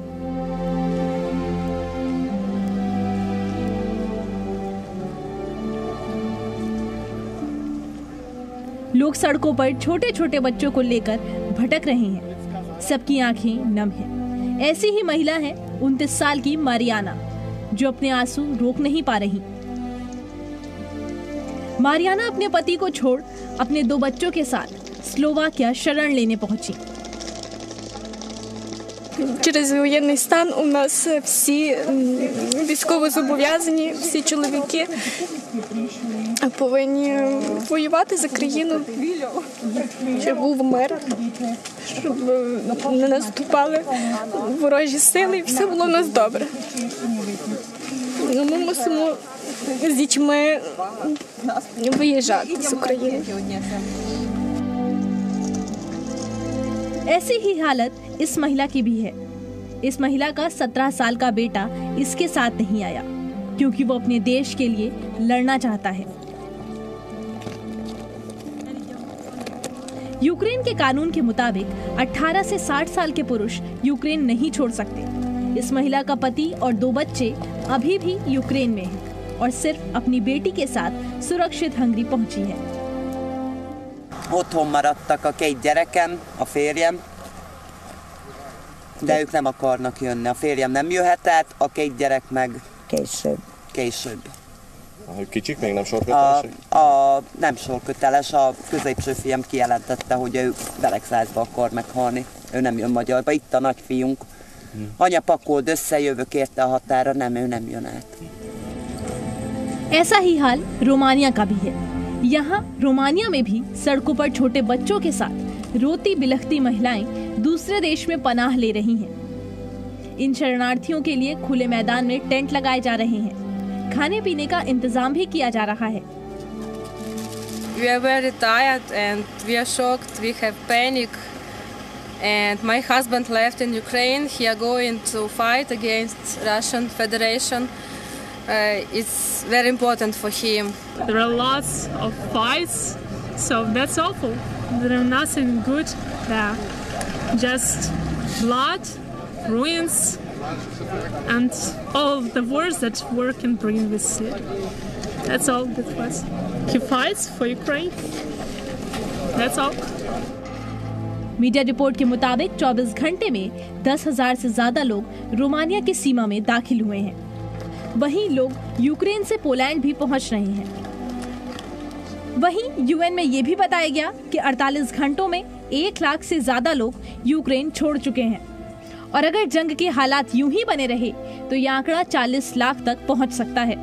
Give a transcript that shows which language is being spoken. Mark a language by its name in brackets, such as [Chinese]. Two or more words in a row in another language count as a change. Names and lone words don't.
[Hindi] लोग सड़कों पर छोटे छोटे बच्चों को लेकर भटक रहे हैं। सबकी आंखें नम हैं। ऐसी ही महिला है 29 साल की मारियाना, जो अपने आंसू रोक नहीं पा रही। मारियाना अपने पति को छोड़ अपने 2 बच्चों के साथ स्लोवाकिया शरण लेने पहुंची। [Ukrainian] Через воєнний стан у нас всі військовозобов'язані, всі чоловіки повинні воювати за країну, щоб був мир, щоб не наступали ворожі сили і все було у нас добре. Ми мусимо з дітьми виїжджати з України. [Hindi] ऐसी ही हालत इस महिला की भी है। इस महिला का 17 साल का बेटा इसके साथ नहीं आया क्योंकि वो अपने देश के लिए लड़ना चाहता है। यूक्रेन के कानून के मुताबिक 18 से 60 साल के पुरुष यूक्रेन नहीं छोड़ सकते। इस महिला का पति और 2 बच्चे अभी भी यूक्रेन में हैं और सिर्फ अपनी बेटी के साथ सुरक्षित हंगरी पहुंची है। [Hungarian] Otthon maradtak a 2 gyerekem, a férjem, de ők nem akarnak jönni. A férjem nem jöhetett, a 2 gyerek meg később. Hogy kicsik, még nem sorköteles? Nem sorköteles, a középső fiam kijelentette, hogy ő Beregszázba akar meghalni. Ő nem jön Magyarba, itt a nagyfiunk. Anya pakold össze, jövök érte a határa, nem, ő nem jön át. [Hindi] ऐसा ही हाल रोमानिया का भी है। यहाँ रोमानिया में भी सड़कों पर छोटे बच्चों के साथ रोती बिलखती महिलाएं दूसरे देश में पनाह ले रही हैं। इन शरणार्थियों के लिए खुले मैदान में टेंट लगाए जा रहे हैं। खाने पीने का इंतजाम भी किया जा रहा है। [English] We are very tired and we are shocked. We have panic. And my husband left in Ukraine. He are going to fight against Russian Federation. It's very important for him. There are lots of fights, so that's awful. There are nothing good there. Just blood, ruins, and all the wars that war can bring with it. That's all that was. He fights for Ukraine. That's all. media report [Hindi] के मुताबिक 24 घंटे में 10,000 से ज्यादा लोग रोमानिया की सीमा में दाखिल हुए हैं। वहीं लोग यूक्रेन से पोलैंड भी पहुंच रहे हैं। वहीं यूएन में ये भी बताया गया कि 48 घंटों में 1 लाख से ज्यादा लोग यूक्रेन छोड़ चुके हैं और अगर जंग के हालात यूं ही बने रहे तो यह आंकड़ा 40 लाख तक पहुंच सकता है।